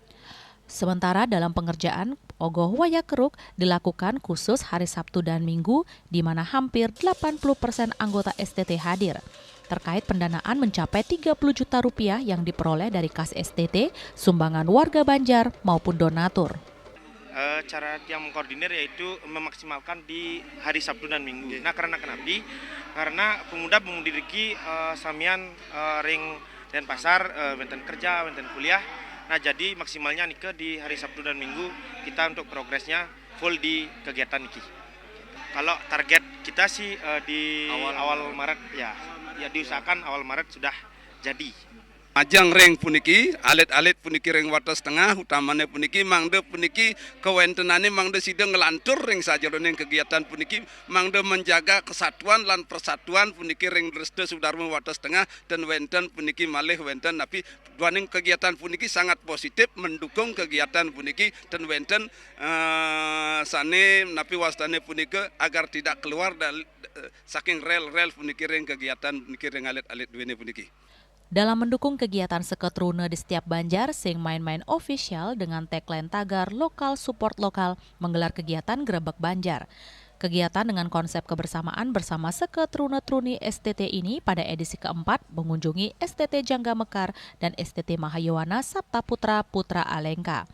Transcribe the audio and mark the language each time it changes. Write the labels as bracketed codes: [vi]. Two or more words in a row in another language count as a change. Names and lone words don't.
[id] sementara dalam pengerjaan ogoh Wayah Keruk dilakukan khusus hari Sabtu dan Minggu di mana hampir 80% anggota STT hadir. Terkait pendanaan mencapai 30 juta rupiah yang diperoleh dari kas STT, sumbangan warga Banjar maupun donatur. Cara yang mengkoordinir yaitu memaksimalkan di hari Sabtu dan Minggu. Nah karena karena pemuda-pemudi [ban] riki samian ring dan pasar, wenten kerja, wenten kuliah. [id] Nah jadi maksimalnya nike di hari Sabtu dan Minggu kita untuk progresnya full di kegiatan niki. Kalau target kita sih di awal Maret ya diusahakan awal Maret sudah jadi. [ban] Ajang ring puniki, alit-alit puniki ring wates tengah, utamanya puniki mangde puniki kewentenane mangde sidang ngelantur ring saja ning kegiatan puniki mangde menjaga kesatuan lan persatuan puniki ring Dreste Sudarma wates tengah dan wenten puniki malih wenten tapi duaning kegiatan puniki [id] sangat positif mendukung kegiatan [ban] puniki dan wenten sane napi wastane puniki [id] agar tidak keluar dari [ban] saking rel puniki ring kegiatan puniki ring alit-alit duene puniki. [id] Dalam mendukung kegiatan seketruna di setiap Banjar, sing main-main official dengan tagline tagar lokal support lokal menggelar kegiatan Grebek Banjar. Kegiatan dengan konsep kebersamaan bersama seketruna-truni STT ini pada edisi keempat mengunjungi STT Jangga Mekar dan STT Mahayowana Sabta Putra, Putra Alengka.